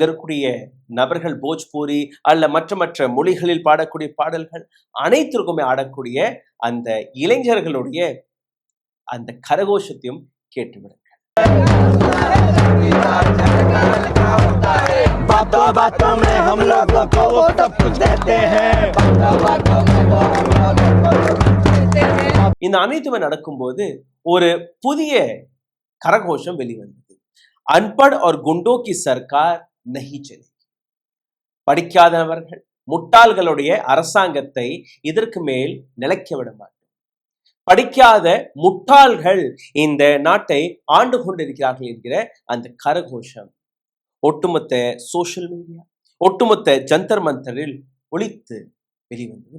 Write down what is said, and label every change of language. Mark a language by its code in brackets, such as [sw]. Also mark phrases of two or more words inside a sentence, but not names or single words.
[ta] இருக்கக்கூடிய நபர்கள் போஜ்பூரி அல்ல மற்ற மொழிகளில் பாடக்கூடிய பாடல்கள் அனைத்திற்குமே ஆடக்கூடிய அந்த இளைஞர்களுடைய அந்த கரகோஷத்தையும் கேட்டுவிடுங்கள். [hi] बातों में हम लोगों को वो सब कुछ देते हैं. [ta] இந்த அனைத்துமே நடக்கும்போது ஒரு புதிய கரகோஷம் வெளிவந்தது. [hi] அன்பட் और गुंडों की सरकार नहीं चलेगी. [ta] படிக்காதவர்கள் முட்டாள்களுடைய அரசாங்கத்தை இதற்கு மேல் நிலைக்க விட மாட்டோம். படிக்காத முட்டாள்கள் இந்த நாட்டை ஆண்டு கொண்டிருக்கிறார்கள் என்கிற அந்த கரகோஷம் ஒட்டுமொத்த [en] social media, [ta] ஒட்டுமொத்த ஜந்தர் மந்தரில் ஒலித்து வெளிவந்தது.